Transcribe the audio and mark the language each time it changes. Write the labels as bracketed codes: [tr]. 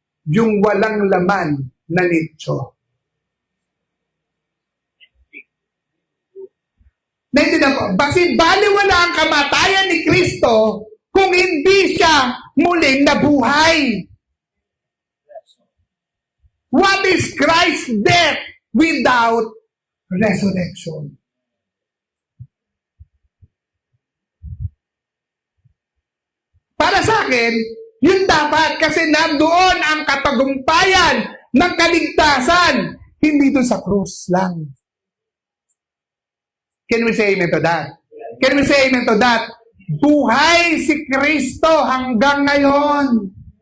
[tl] Yung walang laman na nicho. Naintindihan po? Kasi baliwala ang kamatayan ni Kristo kung hindi siya muling nabuhay. [en] What is Christ's death without resurrection? [tl] Para sa akin, yun dapat kasi nandoon ang katagumpayan ng kaligtasan, hindi doon sa krus lang. [en] Can we say amen to that? Can we say amen to that? [tl] Buhay si Kristo hanggang ngayon.